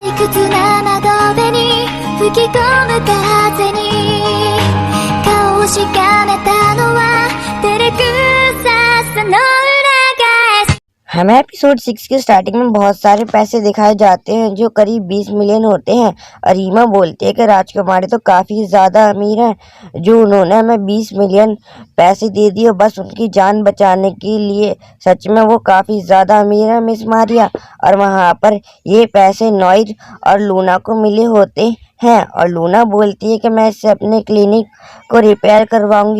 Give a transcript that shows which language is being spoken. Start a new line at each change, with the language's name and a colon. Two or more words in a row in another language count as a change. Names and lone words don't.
Japanese: 屈な窓辺に吹き込む風に顔をしかめたのは照れくささの裏返す。
Hindi: हमें एपिसोड 6 की स्टार्टिंग में बहुत सारे पैसे दिखाए जाते हैं जो करीब 20 मिलियन होते हैं और रीमा बोलती है कि राजकुमारी तो काफ़ी ज़्यादा अमीर हैं जो उन्होंने हमें 20 मिलियन पैसे दे दिए बस उनकी जान बचाने के लिए। सच में वो काफ़ी ज़्यादा अमीर है मिस मारिया। और वहाँ पर ये पैसे नॉइर और लूना को मिले होते हैं और लूना बोलती है कि मैं इससे अपने क्लिनिक को रिपेयर करवाऊंगी।